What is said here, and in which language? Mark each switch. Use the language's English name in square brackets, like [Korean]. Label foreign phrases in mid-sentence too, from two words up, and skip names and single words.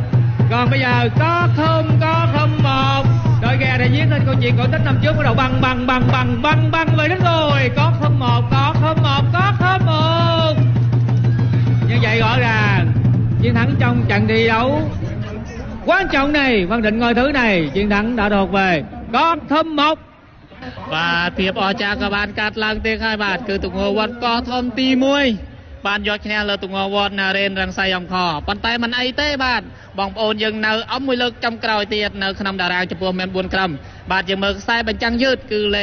[Vietnamese] Còn bây giờ có 01, đội ghe đã viết lên câu chuyện cổ tích năm trước, bắt đầu băng về đến rồi. Có 01. Như vậy rõ ràng chiến thắng trong trận thi đấu quan trọng này, phân định ngôi thứ này, chiến thắng đã thuộc về có 01. [Khmer] បាទភាពអស្ចារ្យក៏បានកាត់ឡើងទៀតហើយបាទគឺទង្វើវត្តកោះធំទី1បានយកឈ្នះលើទង្វើវត្ត Naren Rangsi អំខប៉ុន្តែមិនអីទេបាទបងប្អូនយើងនៅអមមួយលើកចំក្រោយទៀតនៅក្នុងតារាងចំពោះមាន4ក្រុមបាទយើងមើលខ្សែបញ្ចាំងយឺតគឺលេ